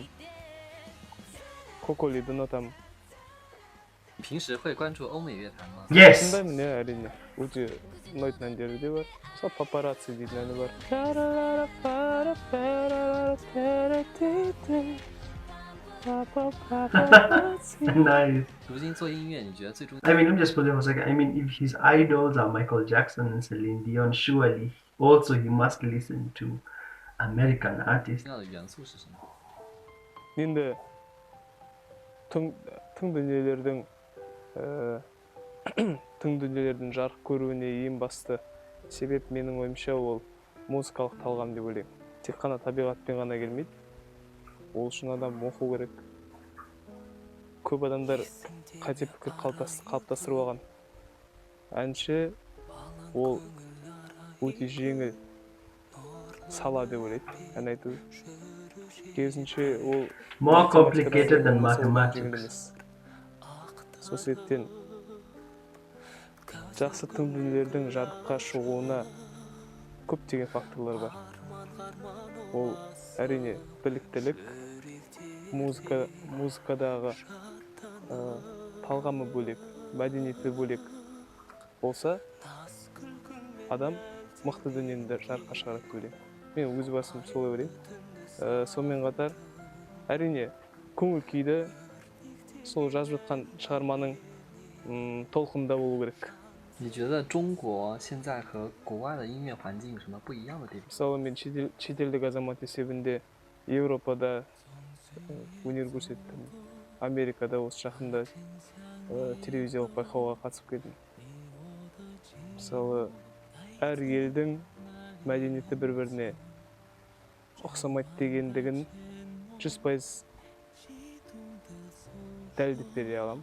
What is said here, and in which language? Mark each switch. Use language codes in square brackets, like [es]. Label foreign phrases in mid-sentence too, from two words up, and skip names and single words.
[kk] Коколиді ұнатамын. [zh] 平时会关注欧美乐坛吗？ [en] Yes. [kk] Тыңдаймын, әрине. Өте ұнайтын әндері де бар. Мысалы папарацци дейтін әні бар. [en] Nice. [zh] 如今做音乐，你觉得最终 [en] I mean, let me just put it for a second. I mean, if his idols are Michael Jackson and Celine Dion, surely also he must listen to American artists. [zh] 重要的元素是什么？ [kk] енді тың дүниелердің жарық көруіне ең басты себеп менің ойымша ол музыкалық талғам деп ойлаймын. Тек қана табиғатпен ғана келмейді. Ол үшін адам оқу керек. Көп адамдар қате пікір қалыптастырып алған. Әнші ол өте жеңіл сала деп ойлайды. Ән айту керісінше ол [en] More complicated than mathematics. [kk] Сол себептен жақсы тың дүниелердің жарыққа шығуына көптеген факторлар бар. Ол әрине біліктілік, музыкадағы талғамы бөлек, мәдениеті бөлек болса, адам мықты дүниені жарыққа шығарады деп ойлаймын. Мен өз басым солай ойлаймын. Сонымен қатар әрине көңіл күйді сол жазып жатқан шығарманың толқында болу керек. [zh] 你觉得中国现在和国外的音乐环境有什么不一样的地方？ [kk] мысалы мен шетелдік азамат есебінде Европада өнер көрсеттім, Америкада осы жақында телевизиялық байқауға қатысып келдім. Мысалы әр елдің мәдениеті бір-біріне ұқсамайды дегендігін 100% дәлелдеп бере аламын.